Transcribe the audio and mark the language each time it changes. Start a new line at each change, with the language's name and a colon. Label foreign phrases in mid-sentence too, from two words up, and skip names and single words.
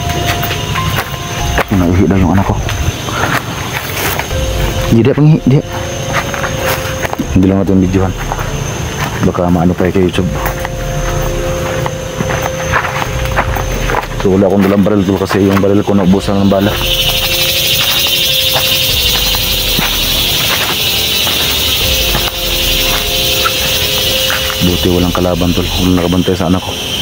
Filipino: Nauhi daw yung anak ko. Hindi dia penghi dia. Hindi lang natin videohan. Baka maano pa kay YouTube. So wala akong dalang baril kasi yung baril ko naubusan ng bala. Buti walang kalaban tol, walang nakabantay sa anak ko.